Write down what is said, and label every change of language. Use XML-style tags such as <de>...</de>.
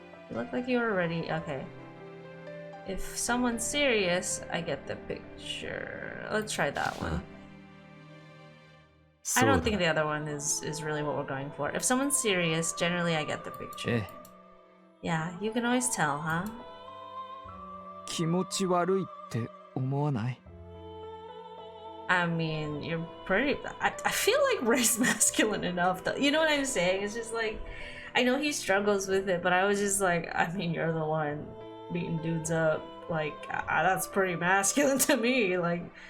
<en>You look like you were ready. Okay. If someone's serious, I get the picture. Let's try that one. I</en> <ja>そう</ja> <en>don't</en> <ja>だ</ja> <en>think the other one is really what we're going for. If someone's serious, generally I get the picture.</en> <ja>ええ</ja> <en>Yeah, you can always tell, huh?</en> <ja>気持ち悪いって思わない</ja> <en>I mean, you're pretty... I feel like Ray's masculine enough, though. You know what I'm saying? It's just like... I know he struggles with it, but I was just like, I mean, you're the one beating dudes up. Like, that's pretty masculine to me. Like...</en>